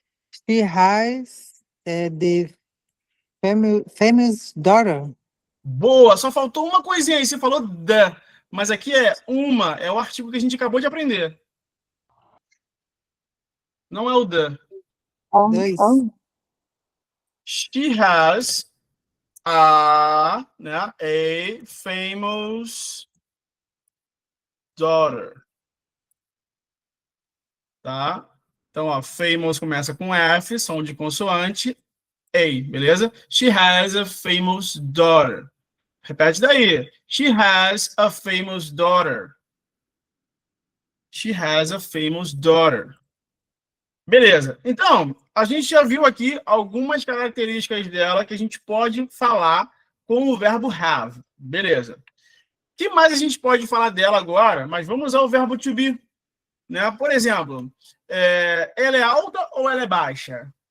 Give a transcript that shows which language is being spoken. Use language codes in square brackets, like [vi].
[en] She has the famous daughter. [pt] Boa, só faltou uma coisinha aí. Você falou the, mas aqui é uma, é o artigo que a gente acabou de aprender. Não é o the. Dois. [en] She has a famous daughter. [pt] Tá? Então, ó, famous começa com F, som de consoante, A, beleza? [en] She has a famous daughter. [pt] Repete daí. [en] She has a famous daughter. She has a famous daughter. [pt] Beleza. Então, a gente já viu aqui algumas características dela que a gente pode falar com o verbo have. Beleza. O que mais a gente pode falar dela agora? Mas vamos usar o verbo to be. Né? Por exemplo, ela é alta ou ela é baixa?